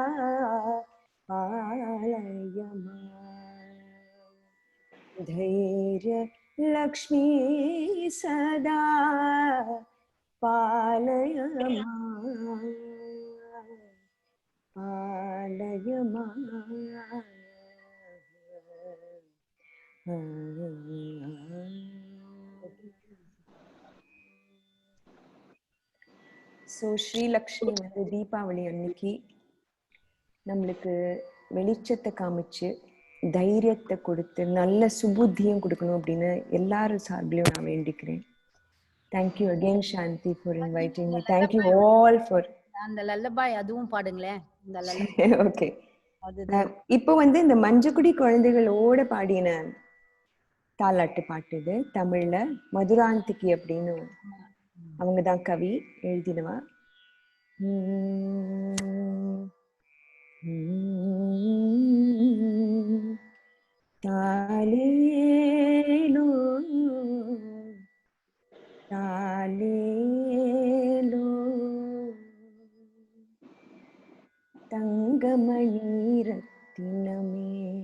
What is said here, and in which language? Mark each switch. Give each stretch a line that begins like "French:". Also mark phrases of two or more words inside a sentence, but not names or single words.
Sanskrit: पालय मां धैर्यलक्ष्मी सदा पालय मां पालय मां
Tamil: ஸோ ஸ்ரீலக்ஷ்மி வந்து தீபாவளி அன்னைக்கு நம்மளுக்கு வெளிச்சத்தை காமிச்சு தைரியத்தை கொடுத்து நல்ல சுபுத்தியும் கொடுக்கணும் அப்படின்னு எல்லாரும் சார்பிலையும் நான் வேண்டிக்கிறேன்.
English: Thank you again Shanti for inviting me. Thank you all for
Tamil: அந்த லல்லபாய் அதுவும் பாடுங்களேன். இந்த ஓகே. இப்போ வந்து இந்த மஞ்சக்குடி குழந்தைகளோட பாடின தாலாட்டு பாட்டு இது தமிழ்ல. மதுராந்திகி அப்படின்னு அவங்கதான் கவி எழுதினவா. தாலேலோ தாலேலோ தங்கமணி ரத்தினமே